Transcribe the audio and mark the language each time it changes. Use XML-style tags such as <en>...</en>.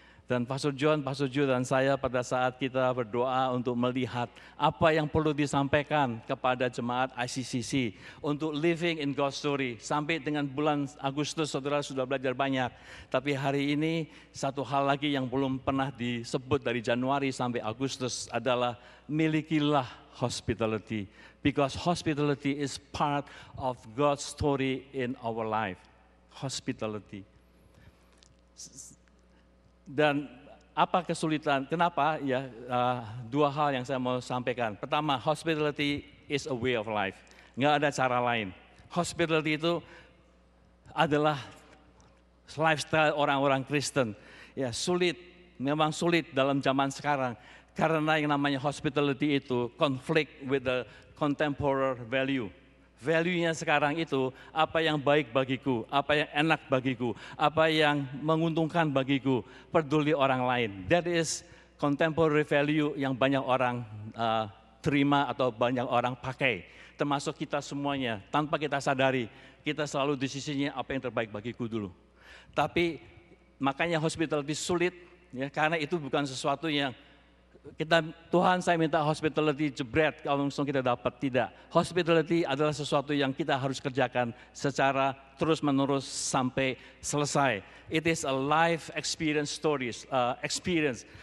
<id>Dan Pastor John dan saya pada saat kita berdoa untuk melihat apa yang perlu disampaikan kepada jemaat ICCC untuk</id> <en>living in God's story.</en> <id>Sampai dengan bulan Agustus saudara sudah belajar banyak. Tapi hari ini satu hal lagi yang belum pernah disebut dari Januari sampai Agustus adalah milikilah hospitality.</id> <en>Because hospitality is part of God's story in our life. Hospitality.</en> <id>Dan apa kesulitan? Kenapa? Ya, dua hal yang saya mau sampaikan.</id> <en>Pertama, hospitality is a way of life.</en> <id>Nggak ada cara lain. Hospitality itu adalah lifestyle orang-orang Kristen. Ya sulit, memang sulit dalam zaman sekarang. Karena yang namanya</id> <en>hospitality itu conflict with the contemporary value.</en> <id>Value-nya sekarang itu apa yang baik bagiku, apa yang enak bagiku, apa yang menguntungkan bagiku, peduli orang lain.</id> <en>That is contemporary value</en> <id>yang banyak orang terima atau banyak orang pakai. Termasuk kita semuanya, tanpa kita sadari, kita selalu di sisinya apa yang terbaik bagiku dulu. Tapi makanya hospitality sulit, ya, karena itu bukan sesuatu yang Tuhan saya minta hospitality jebret kalau langsung kita dapat, tidak. Hospitality adalah sesuatu yang kita harus kerjakan secara terus menerus sampai selesai.</id> <en>It is a life experience stories, experience.</en>